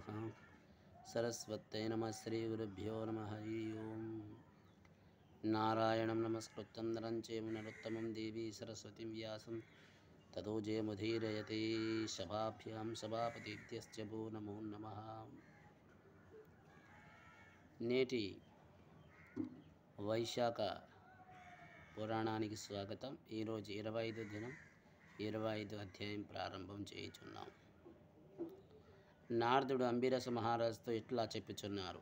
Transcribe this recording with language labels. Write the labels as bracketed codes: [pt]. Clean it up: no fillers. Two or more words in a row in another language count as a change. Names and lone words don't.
[sa] सरस्वत्यै नमः। श्रीगुरुभ्यो नमः। हरि ओं। नारायणं नमस्कृत्य नरं चैव नरोत्तमं देवी सरस्वतीं व्यासं ततो जयमुदीरयते। सभाभ्यां सभापतिभ्यश्च वो नमो नमः। [te] నేటి వైశాఖ పురాణానికి స్వాగతం. ఈరోజు 25 దినం 25 అధ్యాయం ప్రారంభం చేయుచున్నాం. నారదుడు అంబిరస మహారాజుతో ఇట్లా చెప్పుచున్నారు.